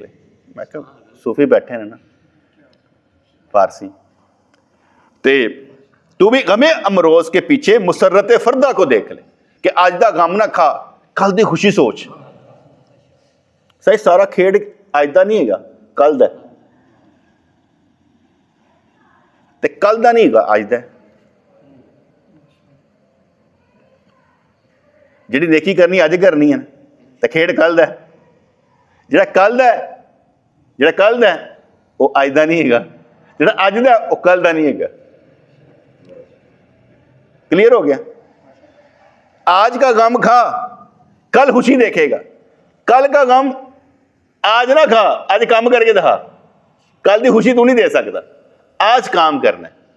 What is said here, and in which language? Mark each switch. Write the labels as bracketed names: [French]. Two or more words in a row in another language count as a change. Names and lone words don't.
[Urdu] میں کہ صوفی بیٹھے ہیں نا فارسی، تو بھی غم امروز کے پیچھے مسرت فردا کو دیکھ لے، [Punjabi] کہ آج دا غم نہ کھا، کل دی خوشی سوچ۔ صحیح سارا کھیڑ آج دا نہیں ہے گا، کل دا، تے کل دا نہیں گا آج دا۔ جڑی نیکی کرنی اج کرنی ہے تے کھیڑ کل دا، جڑا کل دا جڑا کل دا وہ اج دا نہیں ہے گا، جڑا اج دا وہ کل دا نہیں ہے گا۔ [Urdu] کلیئر ہو گیا؟ آج کا غم کھا، کل خوشی دیکھے گا، کل کا غم آج نہ کھا، آج کام کر کے دکھا، کل دی خوشی تو نہیں دے سکتا، آج کام کرنا ہے۔